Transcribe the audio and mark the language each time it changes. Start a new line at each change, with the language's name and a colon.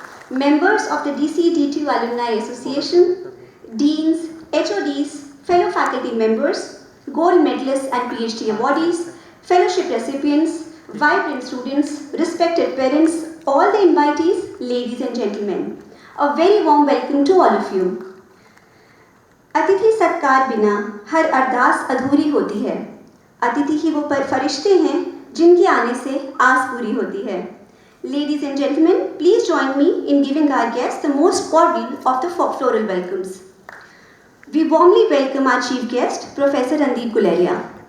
English: members of the DCDTU Alumni Association, Deans, HODs, fellow faculty members, gold medalists and PhD awardees, fellowship recipients, vibrant students, respected parents, all the invitees, ladies and gentlemen. A very warm welcome to all of you.
Hindi: अतिथि सत्कार बिना हर अरदास अधूरी होती है. अतिथि ही वो फरिश्ते हैं जिनके आने से आस पूरी होती है.
English: Ladies and gentlemen, please join me in giving our guests the most cordial of the floral welcomes. We warmly welcome our chief guest, Professor Randeep Guleria.